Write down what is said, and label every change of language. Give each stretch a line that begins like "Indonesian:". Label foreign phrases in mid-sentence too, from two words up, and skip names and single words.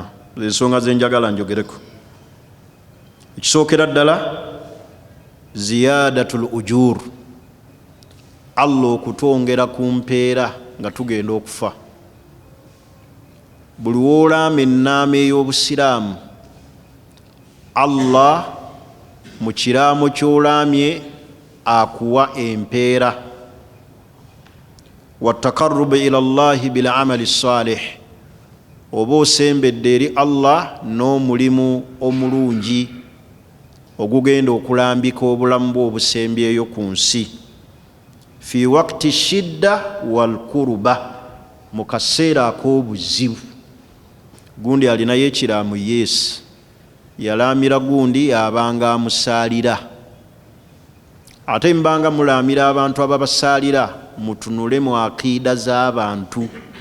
Ganda: Ensonga ze njagala njogereko. Ekisookera ddala
Arabic: زيادة الأجور,
Ganda: Allah okutwongera ku mpeera nga tugenda okufa. Buli woolaama ennaama ey'obusiraamu, Allah mu kiraamo ky'olaamye akuwa empeera.
Arabic: والتقرب إلى الله بالعمل الصالح,
Ganda: oba osembedde eri Allah n'omulimu omulungi ogugenda okulambika obulamu bwe obusembyeyo ku nsi.
Arabic: في وقت الشدة والكرب,
Ganda: mu kaseera ak'obuzibu. Gundi alinayo ekiraamu Yesu, yalaamira gundi abanga amusaalira. Ate mbanga mulaamira abantu ababasaalira, mutunule mu akiida z'abantu.